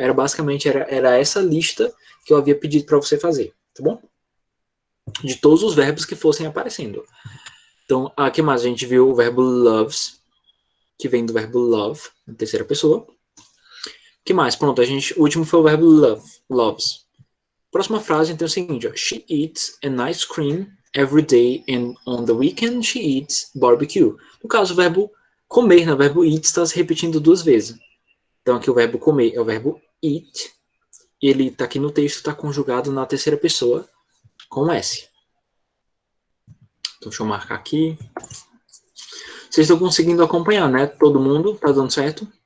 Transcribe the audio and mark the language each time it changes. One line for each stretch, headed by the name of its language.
Portuguese: Era basicamente era essa lista que eu havia pedido para você fazer, tá bom? De todos os verbos que fossem aparecendo. Então, aqui mais a gente viu o verbo loves, que vem do verbo love, na terceira pessoa. O que mais? Pronto, o último foi o verbo loves. Próxima frase, então, é o seguinte, ó.
English: She eats an ice cream every day and on the weekend she eats barbecue.
Portuguese: No caso, o verbo comer, né? O verbo eat está se repetindo 2 vezes. Então, aqui o verbo comer é o verbo eat. E ele está aqui no texto, está conjugado na terceira pessoa com S. Então, deixa eu marcar aqui. Vocês estão conseguindo acompanhar, né? Todo mundo? Tá dando certo?